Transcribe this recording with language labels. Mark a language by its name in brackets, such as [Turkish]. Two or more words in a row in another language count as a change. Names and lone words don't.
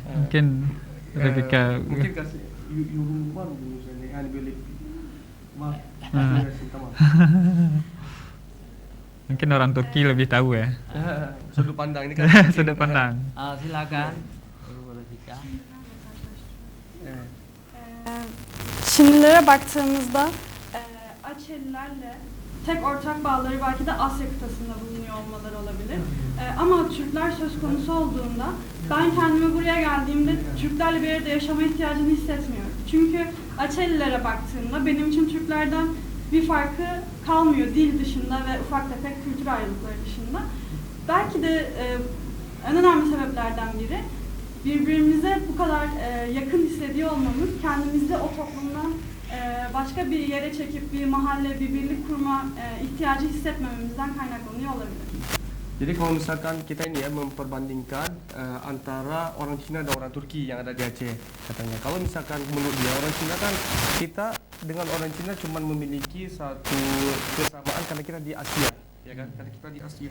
[Indonesian] Mungkin Rebecca. Mungkin kasih Yurumar misalnya yang beli. Maaf. Mungkin orang Turki lebih tahu ya. Sudut pandang ini kan. Sudut pandang. Silakan. Rebecca. [Turkish] Çinlilere baktığımızda Açelilerle tek ortak bağları belki de Asya kıtasında bulunuyor olmaları olabilir. Ama Türkler söz konusu olduğunda ben kendimi buraya geldiğimde Türklerle bir arada yaşama ihtiyacını hissetmiyorum. Çünkü Açelilere baktığımda benim için Türklerden bir farkı kalmıyor dil dışında ve ufak tefek kültür ayrılıkları dışında. Belki de en önemli sebeplerden biri birbirimize bu kadar yakın hissediyor olmamız, kendimizi o toplumdan başka bir yere çekip bir mahalle, bir birlik kurma ihtiyacı hissetmememizden kaynaklanıyor olabilir. [Indonesian] Jadi kalau misalkan kita ini ya memperbandingkan antara orang Cina dan orang Turki yang ada di Aceh katanya. Kalau misalkan menurut dia orang Cina kan kita dengan orang Cina cuma memiliki satu kesamaan karena kita di Asia, ya kan? Karena kita di Asia.